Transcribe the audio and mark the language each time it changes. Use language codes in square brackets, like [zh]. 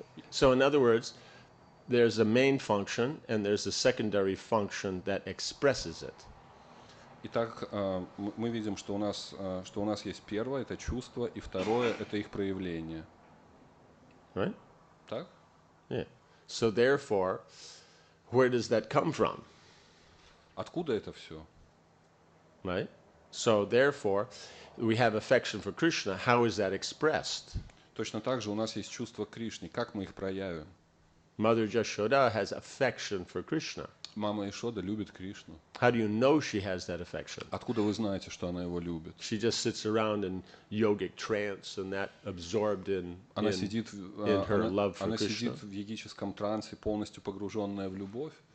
[en] So, in other words, there's a main function and there's a secondary function that expresses it. [ru] Итак, мы видим, что у нас есть первое, это чувство, и второе, это их проявление. [en] Right? [ru] Так? [en] Yeah. So, therefore, where does that come from? [ru] Откуда это все? [en] Right? So, therefore, we have affection for Krishna. How is that expressed? [ru] Точно так же у нас есть чувство к Кришне. Как мы их проявим? [en] Mother Jashoda has affection for Krishna. [ru] Мама Ишода любит Кришну. [en] How do you know she has that affection? [ru] Откуда вы знаете, что она его любит? [en] She just sits around in yogic trance and that absorbed in [ru] Она сидит [en] her love for Krishna. [ru] в йогическом трансе, полностью погруженная в любовь.